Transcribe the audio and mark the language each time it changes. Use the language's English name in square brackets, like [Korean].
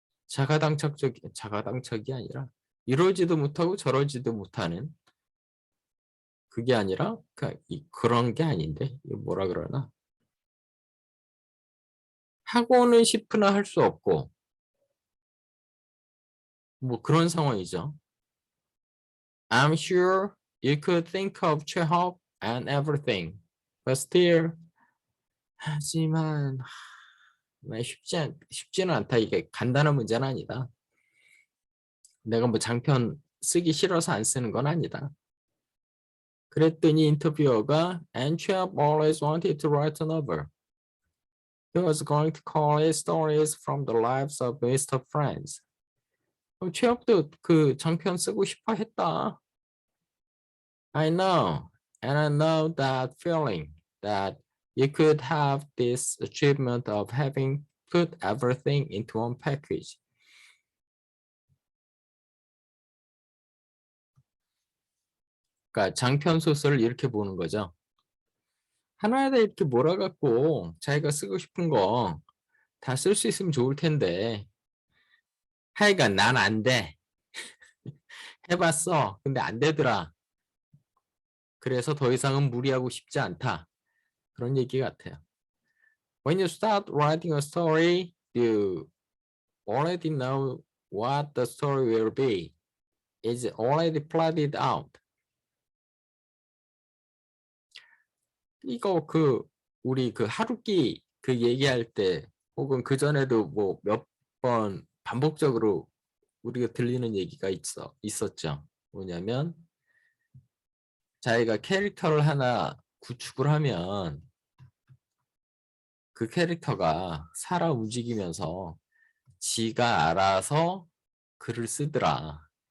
[Korean] 자가당착이 아니라 이러지도 못하고 저러지도 못하는 그게 아니라 그런 게 아닌데 이거 뭐라 그러나 하고는 싶으나 할 수 없고 뭐 그런 상황이죠. [English] I'm sure you could think of Chekhov and everything, but still [Korean] 하지만 쉽지는 않다. 이게 간단한 문제는 아니다. 내가 뭐 장편 쓰기 싫어서 안 쓰는 건 아니다. 그랬더니 인터뷰어가 [English] And Chekhov always wanted to write a novel. He was going to call it Stories from the Lives of Mr. Friends. [Korean] 체육도 그 장편 쓰고 싶어 했다. [English] I know, and I know that feeling that you could have this achievement of having put everything into one package. [Korean] 그러니까 장편 소설을 이렇게 보는 거죠. 하나하나 이렇게 몰아갖고 자기가 쓰고 싶은 거 다 쓸 수 있으면 좋을 텐데 하여간 난 안 돼. 해봤어. 근데 안 되더라. 그래서 더 이상은 무리하고 싶지 않다. 그런 얘기 같아요. [English] When you start writing a story, you already know what the story will be. It's already plotted out. [Korean] 이거 우리 하루키 얘기할 때 혹은 그 전에도 뭐 몇 번 반복적으로 우리가 들리는 얘기가 있었죠. 뭐냐면 자기가 캐릭터를 하나 구축을 하면 그 캐릭터가 살아 움직이면서 지가 알아서 글을 쓰더라.